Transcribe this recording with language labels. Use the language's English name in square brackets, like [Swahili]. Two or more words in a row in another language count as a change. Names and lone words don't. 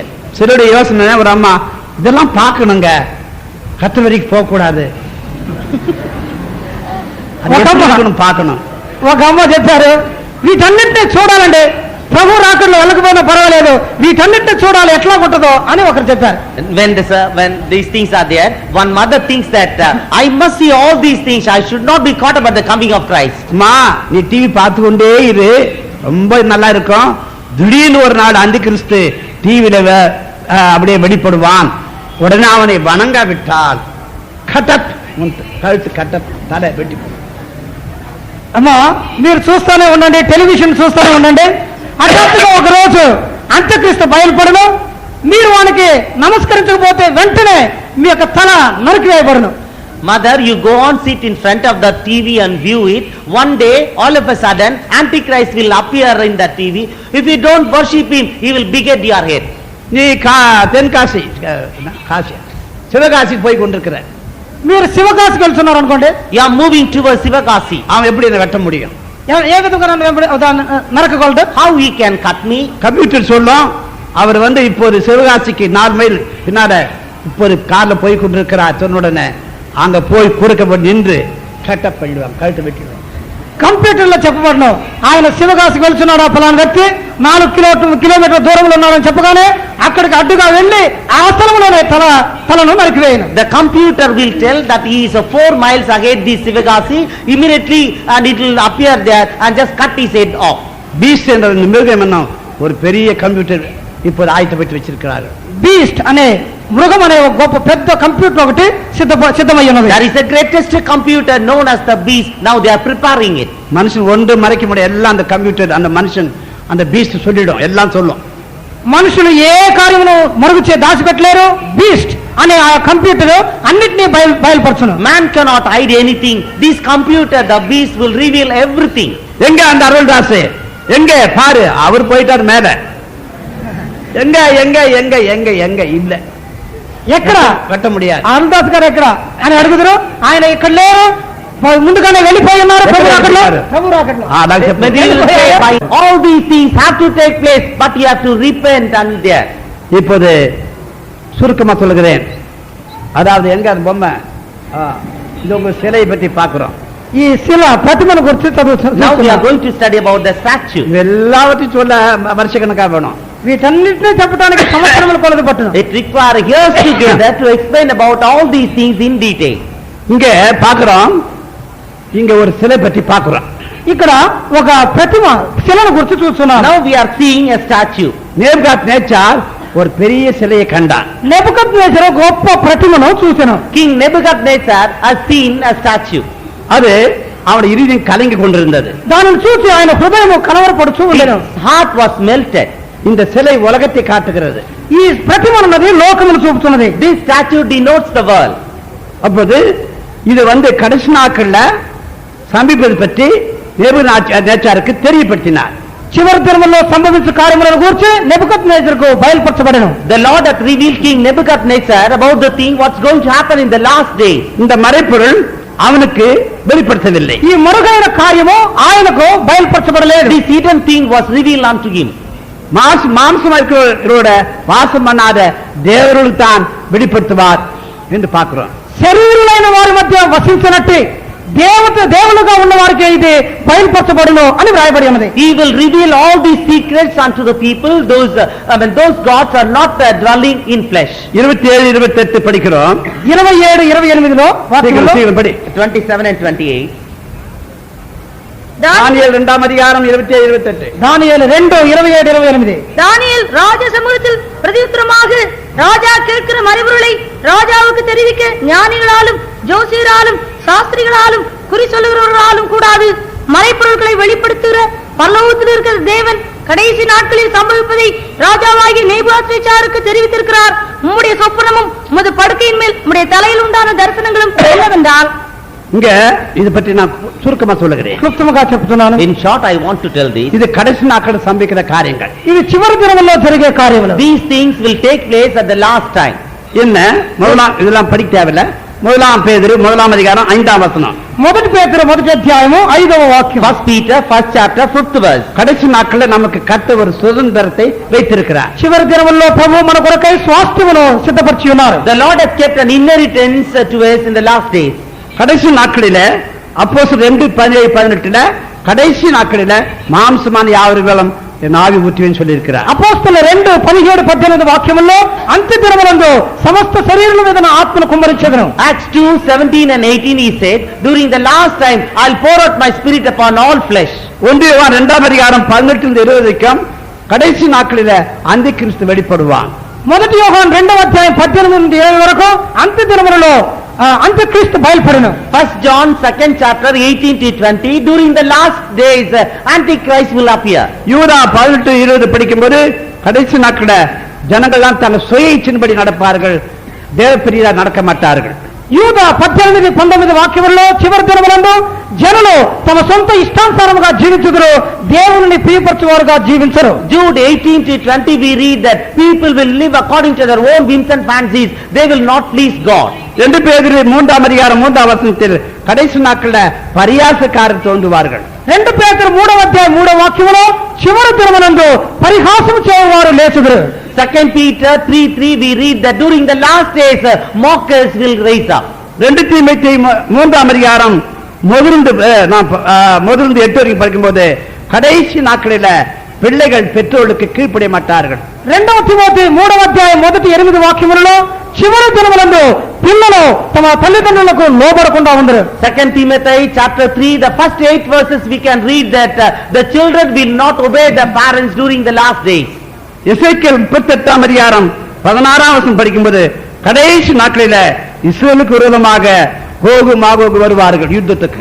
[Tamil] சிலருடைய யோசனை, ஒரு அம்மா இதெல்லாம் பார்க்கணுங்க, கத்து வரைக்கும் போக கூடாது, பார்க்கணும். [Telugu] ఒక అమ్మ చెప్పారు, వీటన్నింటినీ చూడాలండి, ప్రభు రాకడలో వెళ్ళకపోయినా పర్వాలేదు, వీటన్నింటినీ చూడాలి ఎట్లా ఉంటుందో అని ఒకరు చెప్పారు. [English] When these things are there, one mother thinks that I must see all these things, I should not be caught up at the coming of Christ. [Tamil] மா நீ டிவி பார்த்து கொண்டே இரு, ரொம்ப நல்லா இருக்கும். திடீர்னு ஒரு நாள் அந்தி கிறிஸ்து டிவியில அப்படியே வெளிப்படுவான், உடனே அவனை வணங்க விட்டால் கட்டப் கழுத்து கட்டப் தலை வெட்டி [Telugu] అమ్మా మీరు చూస్తూనే ఉండండి, టెలివిజన్ చూస్తూనే ఉండండి. హఠాత్తుగా ఒక రోజు అంత్యక్రీస్తు బయలుపడను, మీరు వానికి నమస్కరించకపోతే వెంటనే మీ యొక్క తల నరికివేయబడును. [English] Mother, you go on, sit in front of the TV and view it. One day, all of a sudden, Antichrist will appear in the TV. If you don't worship him, he will beget your head. [Tamil] நீ தென்காசி காசி சிவகாசிக்கு போய் கொண்டிருக்கிற, [Telugu] మీరు శివకాశికి వెళ్తున్నారు అనుకోండి, [English] You are moving towards Sivakasi. [Tamil] அவன் எப்படி என்னை வெட்ட முடியும்? [Telugu] ఏ విధంగా నరకగలడు? [English] How he can cut me? [Tamil] கம்ப்யூட்டர் சொல்லும், அவர் இப்போது சிவகாசிக்கு 4 மைல் பின்னால இப்போது கார்ல போய் கொண்டிருக்கிறார் சொன்ன உடனே அங்க போய் குறுக்கப்பட்டு நின்று கட்டப்பள்ளிவாங்க, கழுத்து வெட்டிடுவாங்க. [Telugu] కంప్యూటర్ లో చెప్పబడను, ఆయన శివకాశికి వెళ్తున్నాడు ఆ ఫలానా వ్యక్తి 4 కిలోమీటర్ల దూరంలో ఉన్నాడని చెప్పగానే అక్కడికి అడ్డుగా వెళ్లి ఆ స్థలంలోనే తలను నరికివేయను. [English] The computer will tell that he is 4 miles ahead the Sivakasi immediately, and it will appear there and just cut his head off. [Tamil] பீஸ்ட் என்ற மிருகம் என்ன ஒரு பெரிய கம்ப்யூட்டர் இப்போது ஆயத்தப்பட்டு வச்சிருக்கிறாரு. [Telugu] బీస్ట్ అనే మృగం అనే ఒక గొప్ప పెద్ద కంప్యూటర్ ఒకటి సిద్ధమై ఉన్నది. [English] There is the greatest computer known as the beast. Now they are preparing it. [Tamil] மனுஷன் ஒன்று மறைக்க முடியாது, எல்லாம் அந்த கம்ப்யூட்டர் அந்த மனுஷன் அந்த பீஸ்ட் சொல்லிடும், எல்லாம் சொல்லும். [Telugu] మనుషులు ఏ కార్యమును మరుగుచే దాచిపెట్టలేరు. బీస్ట్ అనే ఆ కంప్యూటర్ అన్నిటినీ బయలుపరచును. [English] Man cannot hide anything. This computer, the beast, will reveal everything. [Tamil] எங்க அந்த அருள்தாஸ் எங்க பாரு, அவர் போயிட்டார் மேல. எங்க எங்க எங்க எங்க எங்க இல்ல, [Telugu] ఎక్కడ [Tamil] வெட்ட முடியாது. [Telugu] అరుణదాస్ గారు ఎక్కడ అని అడుగుతారు. ఆయన ఇక్కడ లేరు, ముందుగానే వెళ్ళిపోయి ఉన్నారు. ప్రభు రాకడలో [English] But he will say, "By all these things have to take place, but you have to repent and there." [Tamil] இப்போது சுருக்கமா சொல்லுகிறேன். அதாவது எங்க அந்த பொம்மை, இது உங்க சிலையை பற்றி பார்க்கிறோம். [Telugu] ఈ శిల ప్రతిమను గురించి [English] Now we are going to study about the statue. [Tamil] எல்லாவற்றையும் சொல்ல வருஷக்கணக்கா வேணும். [Telugu] వీటన్నిటినీ చెప్పడానికి సంవత్సరముల కొలది పట్టును. [English] It requires years together to explain about all these things in detail. [Tamil] இங்க பார்க்கிறோம், இங்க ஒரு சிலை பற்றி பார்க்கிறோம். [Telugu] ఇక్కడ ఒక ప్రతిమ శిలను గురించి చూస్తున్నాం. [English] Now we are seeing a statue. [Tamil] நேபுகாத்நேச்சார் ஒரு பெரிய சிலையை கண்டான். [Telugu] నెబుకద్నెజరు గొప్ప ప్రతిమను చూసెను. [English] King Nebuchadnezzar has seen a statue. [Tamil] அது அவனுடைய இருதயம் கலங்கி கொண்டிருந்தது. [Telugu] దానిని చూసి ఆయన హృదయం కలవరపడుచు ఉండెను. [English] His heart was melted. [Tamil] இந்த சிலை உலகத்தை காட்டுகிறது. [Telugu] ఈ ప్రతిమ ఉన్నది లోకమును చూపుతున్నది. [English] This statue denotes the world. [Tamil] அப்போது இது கடைசி நாட்கள்ல சமீபத்தை பற்றி நேபுகாத்நேச்சாருக்கு தெரியப்படுத்தினார். [Telugu] చివరి దినముల్లో సంభవించు కార్యములను గురించి నెబుకద్నెజరుకు బయలుపరచబడెను. [English] The Lord hath revealed King Nebuchadnezzar about the thing what's going to happen in the last days. [Tamil] இந்த மறைப்பொருள் அவனுக்கு வெளிப்படுத்தவில்லை. [Telugu] ఈ మరుగైన కార్యము ఆయనకు బయలుపరచబడలేదు. [English] This hidden thing was revealed unto him. [Tamil] மாம்சம் இருக்கிறவரோட வாசம் பண்ணாத தேவர்களுக்கு தான் வெளிப்படுத்துவார் என்று பார்க்கிறோம். [Telugu] శరీరులైన వారి మధ్య వసించినట్టు దేవులుగా ఉన్న వారికి ఇది బయలుపరచబడును అని వ్రాయబడి ఉన్నది. [English] He will reveal all these secrets unto the people. Those gods are not dwelling in flesh. [Tamil] 27 28 படிக்கிறோம். [Telugu] 27 28లో వాక్యంలో [Tamil] படி [English] 27 and 28. [Tamil] தானியேல் 2ஆம் அதிகாரம் 27 28. [Telugu] దానియేలు 2 27 28. [Tamil] தானியேல் ராஜ சமூகத்தில் பிரதியுத்தரமாக ராஜா கேட்கிற மறைபொருளை ராஜாவுக்கு தெரிவிக்க ஞானிகளாலும் ஜோசியராலும் சாஸ்திரிகளாலும் குறி சொல்லுகிறவர்களாலும் கூடாது. மறைபொருட்களை வெளிப்படுத்துகிற பரலோகத்தில் இருக்கிற தேவன் கடைசி நாட்களில் சம்பவிப்பதை ராஜாவாகிய நேபுகாத்நேச்சாருக்கு தெரிவித்திருக்கிறார். உம்முடைய சொப்பனமும் உமது படுக்கையின் மேல் உம்முடைய தலையில் உண்டான தரிசனங்களும் என்னவென்றால். இங்க இது பற்றி நான் சுருக்கமா சொல்லுகிறேன், [Telugu] క్లుప్తంగా చెప్తున్నాను. [English] In short, I want to tell this. [Tamil] இது கடைசி நாட்கள் சம்பவிக்கிற காரியங்கள். [Telugu] ఇది చివరి దినముల్లో జరిగే కార్యములు. [English] These things will take place at the last time. [Tamil] என்ன முதலாம் இதெல்லாம் படிக்க தேவையில்ல. 1 பேதுரு 1ஆம் அதிகாரம் 5ஆம் வசனம். [Telugu] మొదటి పేతురు 1వ అధ్యాయము 5వ వాక్యం. [English] 1 Peter 1st chapter 5th verse. [Tamil] கடைசி நாட்கள்ல நமக்கு கர்த்தர் ஒரு சுதந்திரத்தை வைத்திருக்கிறார். [Telugu] చివరి దినముల్లో ప్రభువు మన కొరకై స్వాస్థ్యమును సిద్ధపరిచి ఉన్నారు. [English] The Lord has kept an inheritance to us in the last days. [Tamil] கடைசி நாட்களில அப்போஸ்தலர் 2:17-18 கடைசி நாட்களில மாம்சமான யாவர்களும் என் ஆவி ஊற்றுவேன்னு சொல்லி இருக்கிறார். [Telugu] అపోస్తలుల 2:17-18 వాక్యముల్లో అంత్య దినములందు సమస్త శరీరముల మీద నా ఆత్మను కుమ్మరించెదను. [English] Acts 2:17 and 18 he said, during the last time I'll pour out my spirit upon all flesh. [Tamil] 1 யோவான் 2ஆம் அதிகாரம் 18-20 கடைசி நாட்களில அந்தி கிறிஸ்து வெளிப்படுவான். [Telugu] మొదటి యోహాను 2వ అధ్యాయం 18-20 వరకు అంత్య దినములలో అంత్యక్రీస్తు బయలుపడను. [English] 1 John 2nd chapter 18 to 20, during the last days, Antichrist will appear. [Tamil] யூதா 18-20 படிக்கும்போது கடைசி நாட்கள ஜனங்கள்லாம் தங்கள் சுய இச்சின்படி நடப்பார்கள், தேவப்பிரியரா நடக்க மாட்டார்கள். [Telugu] యూదా 18-19 వాక్యములలో చివరి దినములందు జనులు తమ సొంత ఇష్టానుసారముగా జీవించుదురు, దేవుని ప్రియపరచువారుగా జీవించరు. [English] Jude 18 to 20, we read that people will live according to their own whims and fancies. They will not please God. [Tamil] 2 பேதுரு 3:3 கடைசி நாட்கள பரியாசக்காரர் தோன்றுவார்கள். [Telugu] 2 పేతురు 3:3 చివరి దినములందు పరిహాసము చేయవారు లేచుదురు. [English] 2 Peter 3:3, we read that during the last days, mockers will raise up. [Tamil] 2 தீமோத்தேயு 3:8 முதலிருந்து 8 வரைக்கும் படிக்கும்போது கடைசி நாட்களில பிள்ளைகள் பெற்றோர்களுக்கு கீழ்ப்படிய மாட்டார்கள். [Telugu] 2 తిమోతి 3:8 వాక్యములలో చివరి దినములందు పిల్లలు తమ తల్లిదండ్రులకు లోబడకుండా ఉండరు. [English] 2 Timothy chapter 3, the first 8 verses we can read that the children will not obey their parents during the last days. [Tamil] எசேக்கியேல் 38:16 படிக்கும்போது கடைசி நாட்களில இஸ்ரவேலுக்கு விரோதமாக கோகு மாகோகு வருவார்கள் யுத்தத்துக்கு.